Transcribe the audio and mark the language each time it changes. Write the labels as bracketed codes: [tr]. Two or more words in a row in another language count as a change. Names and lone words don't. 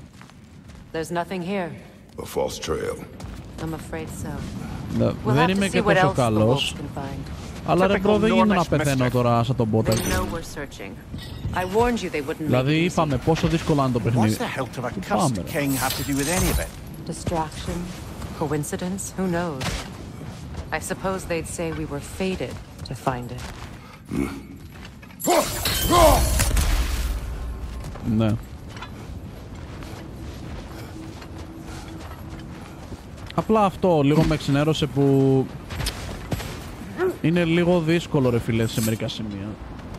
[el] Δεν είμαι και τόσο καλός. Αλλά ρε μπρο, δεν γίνεται να πεθαίνω τώρα σαν τον μπότα. Δηλαδή είπαμε πόσο δύσκολο είναι το παιχνίδι. Πάμε ρε. [en] Coincidence? Who knows? I suppose they'd say we were fated to find it. [el] Ναι. Απλά αυτό λίγο με εξενέρωσε που είναι λίγο δύσκολο ρε φίλε σε μερικά σημεία.